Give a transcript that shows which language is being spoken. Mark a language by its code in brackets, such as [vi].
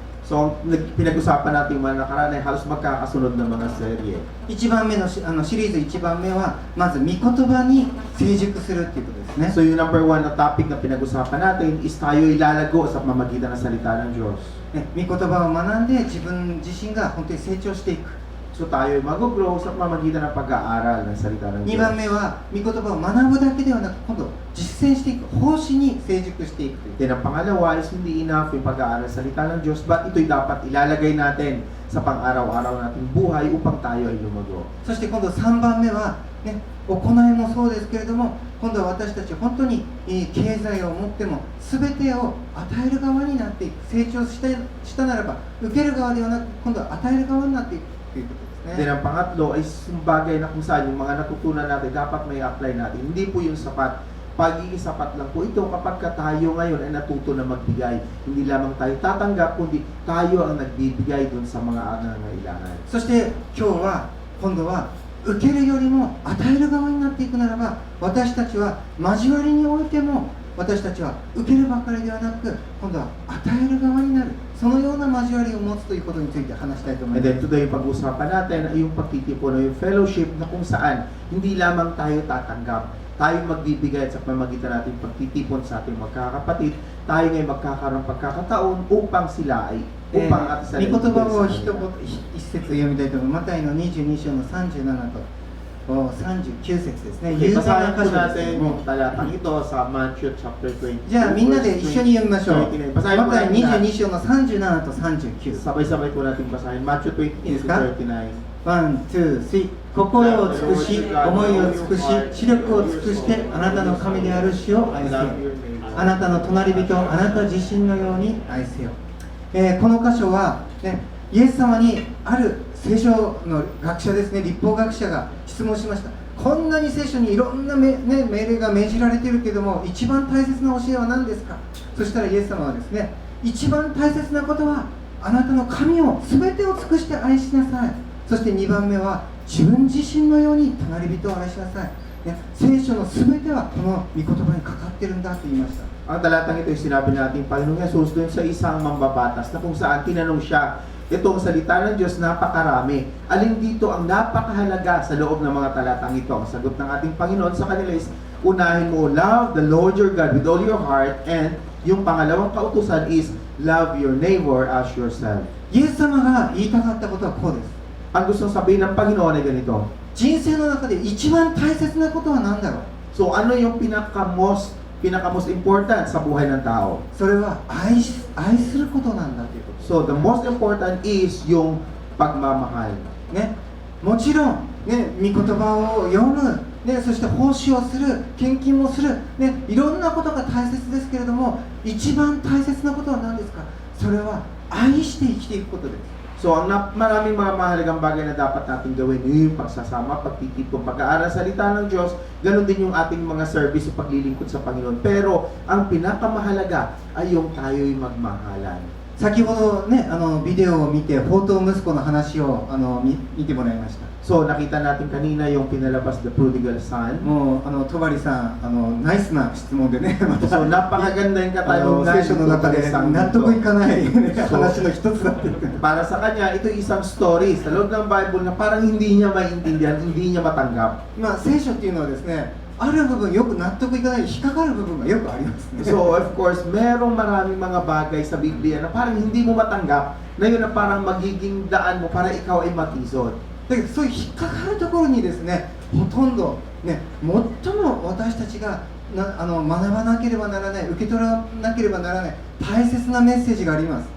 [tl] So, pinag-usapan natin yung mga nakaraan ay halos magkakasunod na mga serye. [ja] 1番目のシリーズ1番目はまず御言葉に成熟するっていうことですね。 [tl] So, yung number 1 na topic na pinag-usapan natin is tayo ilalago sa pamamagitan ng salita ng Diyos. [ja] 御言葉を学んで自分自身が本当に成長していく。 [tl] So, tayo mag-grow sa pamamagitan ng pag-aaral ng salita ng 2 Diyos. [ja] 番目は御言葉を学ぶだけではなく今度実践していく、奉仕に成熟していくという。 [tl] Then, ang pangalawa is hindi enough yung pag-aaral ng salita ng Diyos, but ito'y dapat ilalagay natin sa pang-araw-araw nating buhay upang tayo ay lumago. [ja] そして今度3番目は、ね、行いもそうですけれども、今度は私たち本当に経済を持っても全てを与える側になっていく。成長したならば受ける側ではなく今度は与える側になっていくということですね。 [tl] Then, ang pangatlo ay yung bagay na kung saan yung mga natutunan natin dapat may apply natin. Hindi po yung sapat. Pagiging sapat lang po ito kapag tayo ngayon ay natuto na magbigay. Hindi lamang tayo tatanggap, kundi tayo ang nagbibigay dun sa mga nangangailangan. [ja] そして今度は受けるよりも与える側になっていくならば、私たちは交わりにおいても私たちは受けるばかりではなく今度は与える側になる、そのような交わりを持つということについて話したいと思い [en] And [ja] ます。 [tl] then today, pag-usapan natin ay yung pagtitipon o yung fellowship na kung saan hindi lamang tayo tatanggap, tayo magbibigay at sa pamagitan natin pagtitipon sa ating magkakapatid, tayo ngayon magkakaroon pagkakataon upang sila ay upang at sa [ja] 御言葉を一節読みたいと思います。マタイの22章の37と39節ですね。有名な [tl] Basahin [ja] 箇 [tl] po [ja] 所ですけ [tl] natin [ja] ども、 [tl] yung talatang ito sa Matthew chapter 20. [ja] じゃあみんなで一緒に読みましょう。 [tl] 29. Basahin [ja] マ [tl] po [ja] タイ [tl] natin lahat. [ja] 22章の37と39。 [tl] Sabay-sabay po natin basahin. Matthew 20 to 39. [en] ワン、ツー、スリー。 [ja] 心を尽くし、思いを尽くし、視力を尽くしてあなたの神である主を愛せよ。あなたの隣人をあなた自身のように愛せよ。この箇所は、ね、イエス様にある聖書の学者ですね、律法学者が質問しました。こんなに聖書にいろんな命令が命じられているけれども、一番大切な教えは何ですか？そしたらイエス様はですね、一番大切なことはあなたの神を全てを尽くして愛しなさい。そして2番目は自分自身のように隣人を愛しなさい。聖書の全てはこの御言葉にかかっているんだと言いました。 [tl] Ang talatang ito ay sinabi natin Panginoong Yesus doon sa isang mambabatas na kung saan tinanong siya, itong salita ng Diyos napakarami. Alin dito ang napakahalaga sa loob ng mga talatang ito? Ang sagot ng ating Panginoon sa kanila is, unahin mo, [en] love the Lord your God with all your heart, [tl] and yung pangalawang kautusan is, [en] love your neighbor as yourself. [ja] イエス様が言いたかったことはこうです。 [tl] Ang gustong sabihin ng Panginoon ay ganito. [ja] 人生の中で一番大切なことは何だろう？ [tl] So ano yung pinaka-most important sa buhay ng tao? [ja] それは愛することなんだということ。 [en] So the most important is [tl] yung pagmamahal. [ja] ね、もちろん、ね、御言葉を読む、ね、そして奉仕をする、献金もする、ね、いろんなことが大切ですけれども、一番大切なことは何ですか？それは愛して生きていくことです。 [tl] So, maraming mga mahalagang bagay na dapat natin gawin, yung pagsasama, pagtitipon, pag-aaral salita ng Diyos, ganun din yung ating mga service o paglilingkod sa Panginoon. Pero, ang pinakamahalaga ay yung tayo'y magmahalan. [ja] 先ほどね、ビデオを見て、放蕩息子の話を見てもらいました。 [tl] So, nakita natin kanina yung pinalabas the prodigal son. [ja] もう戸張さん、ナイスな質問でね、また [tl] So, napakaganda yung katanungan [ja] 聖書の中で納得いかない話の一つだって言って。 [tl] Para sa kanya, ito isang story sa loob ng Bible na parang hindi niya maintindihan, hindi niya matanggap. [ja] まあ聖書っていうのはですね、ある部分よく納得いかない、引っかかる部分がよくありますね。 [tl] So, of course, merong maraming mga bagay sa Biblia na parang hindi mo matanggap, na yun na parang magiging daan mo para ikaw ay matisod. [ja] だけどそういう引っかかるところにですね、ほとんどね、最も私たちが学ばなければならない、受け取らなければならない大切なメッセージがあります。